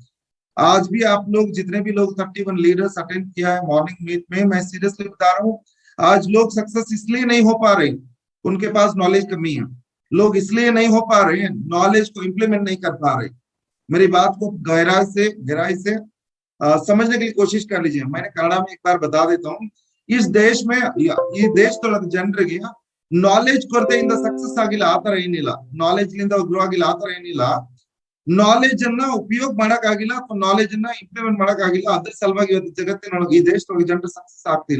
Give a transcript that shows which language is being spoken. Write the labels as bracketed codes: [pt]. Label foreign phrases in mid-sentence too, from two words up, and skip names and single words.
[hi] आज भी आप लोग जितने भी लोग 31 लीडर्स अटेंड किया है [en] morning meet [hi] में, मैं सीरियसली बता रहा हूँ, आज लोग सक्सेस इसलिए नहीं हो पा रहे, उनके पास नॉलेज कमी है। लोग इसलिए नहीं हो पा रहे हैं, नॉलेज को इंप्लीमेंट नहीं कर पा रहे। मेरी बात को गहराई से समझने के लिए कोशिश कर लीजिए। मैंने कन्नड़ा में एक बार बता देता हूँ, इस देश में [kn] ಈ ದೇಶದೊಳಗೆ ಜನರಿಗೆ ನಾಲೆಜ್ ಕೊರತೆಯಿಂದ ಸಕ್ಸಸ್ ಆಗಿಲ್ಲ, ಆತರ ಏನಿಲ್ಲ, ನಾಲೆಜ್ ಲಿಂದ ಗ್ರೋ ಆಗಿಲ್ಲ ಆತರ ಏನಿಲ್ಲ, ನಾಲೆಜ್ ಅನ್ನ ಉಪಯೋಗ ಮಾಡಕ್ ಆಗಿಲ್ಲ ಅಥವಾ ನಾಲೆಜ್ ಅನ್ನ ಇಂಪ್ಲಿಮೆಂಟ್ ಮಾಡಕ್ ಆಗಿಲ್ಲ, ಅದ್ರ ಸಲುವಾಗಿ ಇವತ್ತು ಜಗತ್ತಿನೊಳಗೆ ಈ ದೇಶದೊಳಗೆ ಜನರು ಸಕ್ಸಸ್ ಆಗ್ತಿಲ್ಲ।